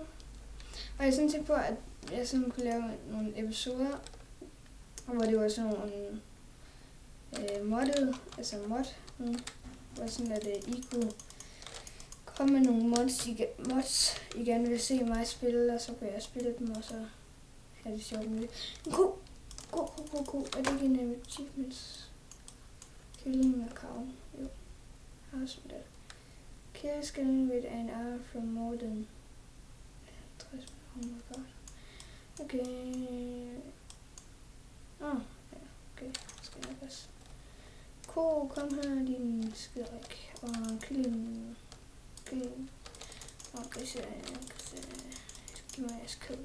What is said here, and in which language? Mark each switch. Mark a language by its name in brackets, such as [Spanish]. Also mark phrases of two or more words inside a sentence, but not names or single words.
[Danish] Og jeg synes på, at jeg sådan kunne lave nogle episoder, hvor det var sådan nogle moddet, altså hvor sådan at I kunne komme med nogle mods, I gerne vil se mig spille, og så kan jeg spille dem, og så have det sjovt med det. God. Er det ikke en achievements? [English] Killing a cow. [Danish] Jo. Har sådan der. [English] Kill skin with an arrow from more than 60. Oh my god. [Danish] Okay. Ja, okay. Skal jeg passe. Kom her, din skiderik. Og killing. Okay, så giv mig jeres kød.